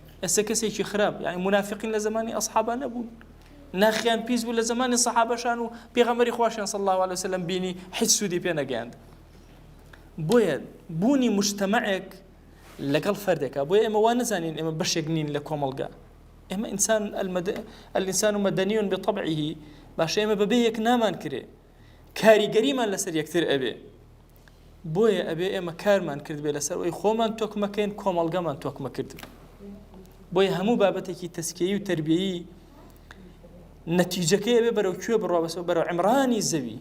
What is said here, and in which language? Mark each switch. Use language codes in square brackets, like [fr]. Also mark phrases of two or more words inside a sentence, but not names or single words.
[ckb] ئێستا کەسێکی خراپ، یعنی منافقین لە زمانی ئەصحابە نەبوون، ناخیان پیس بوو لە زمانی سەحابەشان و پێغەمبەری خواشیان [ar] صلی الله عليه وسلم [ckb] بینی هیچ سوودی پێ نەگەیاند. بۆیە بوونی مجتەمەعێک لەگەڵ فەردێکە، بۆیە ئێمە وا نەزانین ئێمە بەشێک نین لە کۆمەڵگا. [ar] ئێمە الإنسان مدني بطبعه، [ckb] باشە ئێمە بەبێ یەک نامان کرێ، کاریگەریمان لەسەر یەکتر ئەبێ. بۆیە ئەبێ ئێمە کارمان کرد بێ لەسەر ئەوەی خۆمان تۆکمەکەین، کۆمەڵگەمان تۆکمە کرد. بۆیە هەموو بابەتێکی تەسکیەیی و تەربیەیی نەتیجەکەی ئەبێ بەرەو کوێ بڕوا بەسەوە بەرەو عیمرانی زەوی.